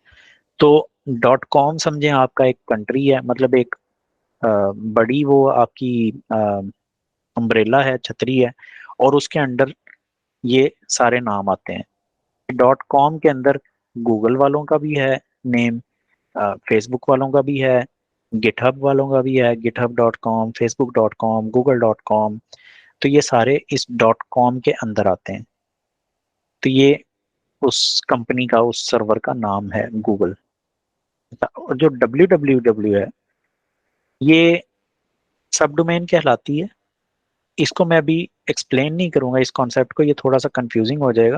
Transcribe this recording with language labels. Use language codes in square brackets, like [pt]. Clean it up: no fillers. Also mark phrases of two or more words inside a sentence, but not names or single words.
[hi] तो [en] dot com [hi] समझें आपका एक कंट्री है, मतलब एक बड़ी वो आपकी अम्ब्रेला है, छतरी है, और उसके अंडर ये सारे नाम आते हैं। [en] dot com [hi] के अंदर गूगल वालों का भी है नेम, फेसबुक वालों का भी है, गिटहब वालों का भी है, github.com, facebook.com, google.com। तो ये सारे इस [en] dot com [hi] के अंदर आते हैं। तो ये उस कंपनी का, उस सर्वर का नाम है गूगल। और जो www है, ये सब डोमेन कहलाती है। इसको मैं अभी एक्सप्लेन नहीं करूंगा इस कॉन्सेप्ट को, ये थोड़ा सा कंफ्यूजिंग हो जाएगा।